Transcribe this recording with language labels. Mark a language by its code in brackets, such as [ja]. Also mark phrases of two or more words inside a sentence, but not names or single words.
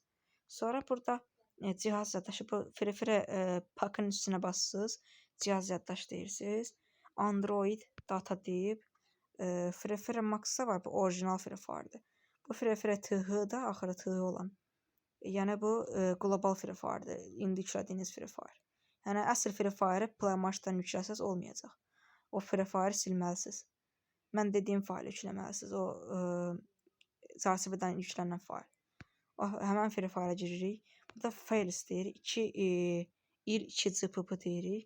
[az] Sonra burada cihaz yaddaşı, bu free pakın üstünə basırsınız. Cihaz yaddaşı deyirsiniz. [en] Android data [az] deyib free max var, bu orijinal free fire'dır. Bu free TH da axırı TH olan. Yəni bu global free fire'dır. İndi yüklədiyiniz free fire. Yəni əsl free fire'ı Play Marketdən yükləsəz olmayacaq. O free fire'ı silməlisiniz. Mən dediyim faylı yükləməlisiniz. O Zarchiver'dan yüklənən fayl. Həmən free fire'a giririk. Burada file istəyir. 2.2 deyirik.